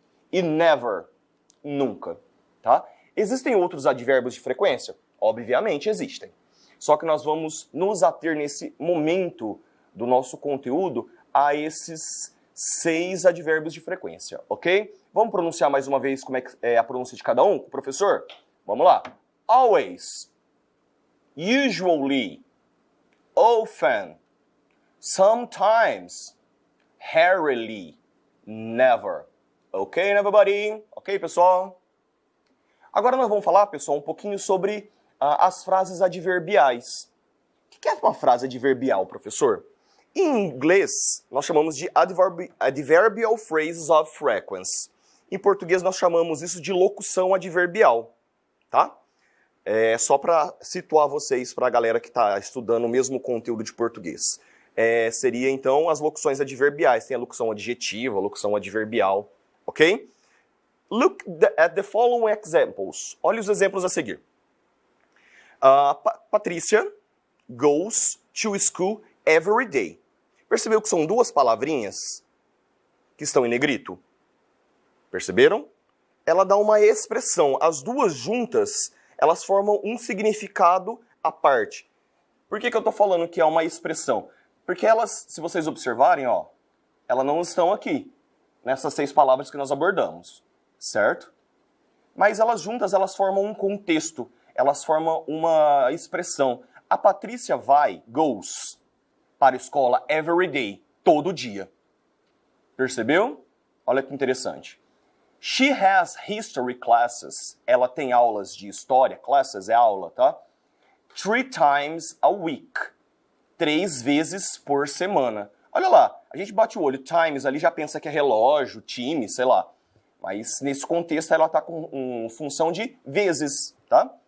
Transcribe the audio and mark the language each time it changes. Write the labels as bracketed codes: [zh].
[pt] E never, nunca, tá? Existem outros advérbios de frequência? Obviamente existem. Só que nós vamos nos ater nesse momento do nosso conteúdo a esses 6 advérbios de frequência, ok? Vamos pronunciar mais uma vez como é a pronúncia de cada um, professor? Vamos lá. [en] Always, usually, often, sometimes, rarely, never. Ok, everybody? Ok, pessoal? [pt] Agora nós vamos falar, pessoal, um pouquinho sobre as frases adverbiais. O que é uma frase adverbial, professor? Em inglês, nós chamamos de [en] adverbial phrases of frequency. [pt] Em português, nós chamamos isso de locução adverbial, tá? Só para situar vocês, para a galera que está estudando o mesmo conteúdo de português. Seria, então, as locuções adverbiais. Tem a locução adjetiva, a locução adverbial, ok? [en] Look at the following examples. [pt] Olha os exemplos a seguir. [en] Patrícia goes to school every day. [pt] Percebeu que são 2 palavrinhas que estão em negrito? Perceberam? Ela dá uma expressão. As 2 juntas, elas formam um significado à parte. Por que eu estou falando que é uma expressão? Porque elas, se vocês observarem, ó, elas não estão aqui, nessas 6 palavras que nós abordamos, certo? Mas elas juntas, elas formam um contexto, elas formam uma expressão. A Patrícia vai, goes, para a escola [en] every day, [pt] todo dia. Percebeu? Olha que interessante. [en] She has history classes. [pt] Ela tem aulas de história. Classes é aula, tá? [en] 3 times a week. [pt] 3 vezes por semana. Olha lá, a gente bate o olho, times ali já pensa que é relógio, time, sei lá. Mas nesse contexto ela está com função de vezes, tá?